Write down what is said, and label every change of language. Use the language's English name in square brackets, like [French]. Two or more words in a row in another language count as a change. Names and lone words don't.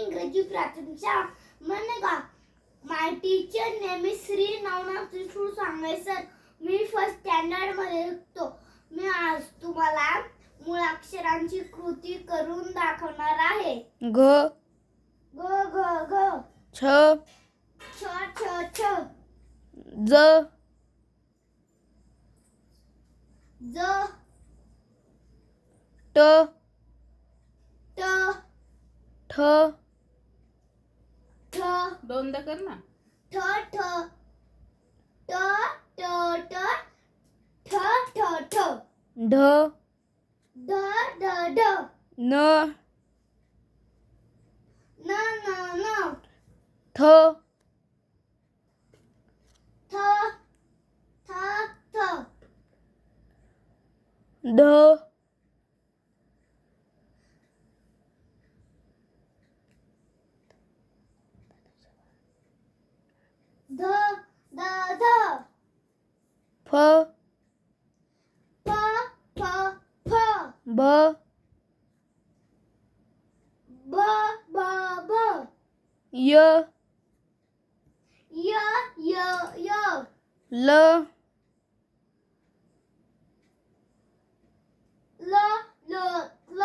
[Marathi] कॉलेज प्राथमिक शाळा मनगा. [English] My teacher name is [Marathi] श्री नवनाथ सांगळे सर. मी [English] first standard [Marathi] मध्ये शिकतो. मी आज तुम्हाला मुळाक्षरांची कृती करून दाखवणार आहे. घ ग ग ग, छ छ छ छ, ज ज ट ट ठ ठ दोनदा कर ना. ठ ठ ट ट ट ठ ठ ठ, ढ ढ ढ ढ, न न न न, थ थ थ थ, ढ ध ध ध, फ फ फ फ, भ ब ब ब, य य य य, ल ल ल ल,